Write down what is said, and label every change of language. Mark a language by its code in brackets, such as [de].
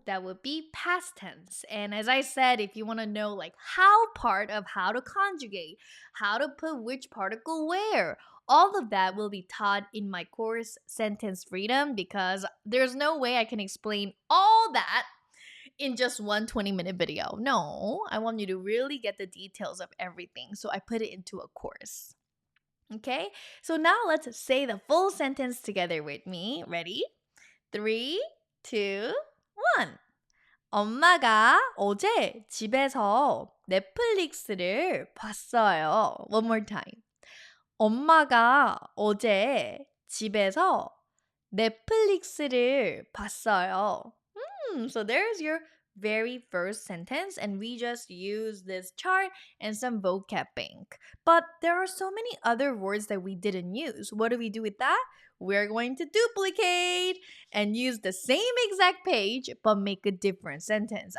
[en] That would be past tense. And as I said, if you want to know like how part of how to conjugate, how to put which particle where, all of that will be taught in my course Sentence Freedom because there's no way I can explain all that in just one 20-minute video. No, I want you to really get the details of everything. So I put it into a course. Okay, so now let's say the full sentence together with me. Ready? 3, 2, 1. [ko] 엄마가 어제 집에서 넷플릭스를 봤어요. [en] One more time. [ko] 엄마가 어제 집에서 넷플릭스를 봤어요. [en] So there's your very first sentence, and we just use this chart and some vocab bank. But there are so many other words that we didn't use. What do we do with that? We're going to duplicate and use the same exact page but make a different sentence.